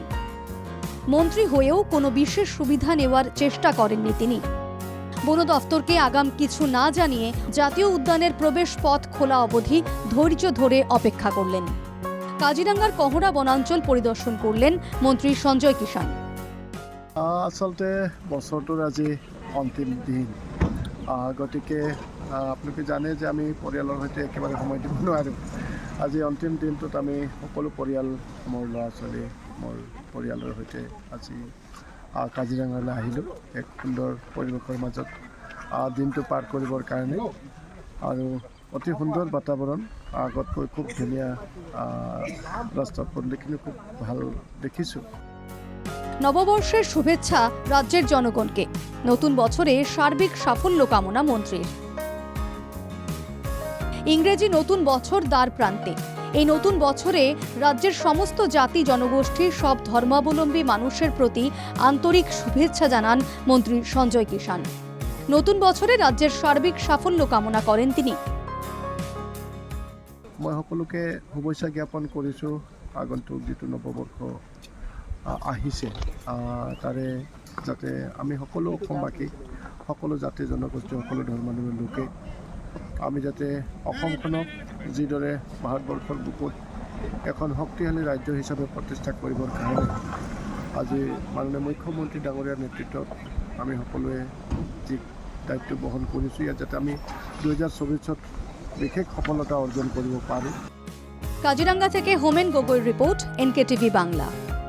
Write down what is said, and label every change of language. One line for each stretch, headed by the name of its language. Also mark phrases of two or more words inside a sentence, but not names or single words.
Bangla: মন্ত্রী হয়েও কোনো বিশেষ সুবিধা নেওয়ার চেষ্টা করেননি তিনি। বন দফতরকে আগাম কিছু না জানিয়ে জাতীয় উদ্যানের প্রবেশ পথ খোলা অবধি ধৈর্য ধরে অপেক্ষা করলেন। কাজিরাঙ্গার কহরা বনাঞ্চল পরিদর্শন করলেন মন্ত্রী সঞ্জয় কিষাণ।
Assamese: আচলতে বছৰটোৰ আজি অন্তিম দিন, গতিকে আপোনালোকে জানে যে আমি পৰিয়ালৰ সৈতে একেবাৰে সময় দিব নোৱাৰোঁ। আজি অন্তিম দিনটোত আমি সকলো পৰিয়াল, মোৰ ল'ৰা ছোৱালী, মোৰ পৰিয়ালৰ সৈতে আজি কাজিৰঙালৈ আহিলোঁ। এক সুন্দৰ পৰিৱেশৰ মাজত দিনটো পাৰ কৰিবৰ কাৰণে, আৰু অতি সুন্দৰ বাতাবৰণ, আগতকৈ খুব ধুনীয়া ৰাস্তা পদূলিখিনি খুব ভাল দেখিছোঁ।
Bangla: নববর্ষের শুভেচ্ছা রাজ্যের জনগণকে। নতুন বছরে সার্বিক সাফল্য কামনা মন্ত্রীর। ইংরেজি নতুন বছর দ্বার প্রান্তে। এই নতুন বছরে রাজ্যের সমস্ত জাতি জনগোষ্ঠীর সব ধর্মাবলম্বী মানুষের প্রতি আন্তরিক শুভেচ্ছা জানান মন্ত্রী সঞ্জয় কিষাণ। নতুন বছরে রাজ্যের সার্বিক সাফল্য কামনা করেন তিনি।
Assamese: মই সকলোকে শুভেচ্ছা জ্ঞাপন কৰিছোঁ। আগন্তুক যিটো নৱবৰ্ষ আহিছে, তাৰে যাতে আমি সকলো অসমবাসী, সকলো জাতি জনগোষ্ঠী, সকলো ধৰ্মাৱলম্বী লোকে আমি যাতে অসমখনক যিদৰে ভাৰতবৰ্ষৰ বুকুত এখন শক্তিশালী ৰাজ্য হিচাপে প্ৰতিষ্ঠা কৰিবৰ কাৰণে আজি মাননীয় মুখ্যমন্ত্ৰী ডাঙৰীয়াৰ নেতৃত্বত আমি সকলোৱে যি দায়িত্ব বহন কৰিছোঁ, ইয়াত যাতে আমি 2024-ত বিশেষ সফলতা অৰ্জন কৰিব পাৰোঁ।
Bangla: কাজিরাঙ্গা থেকে হোমেন গগৈর রিপোর্ট, NKTV বাংলা।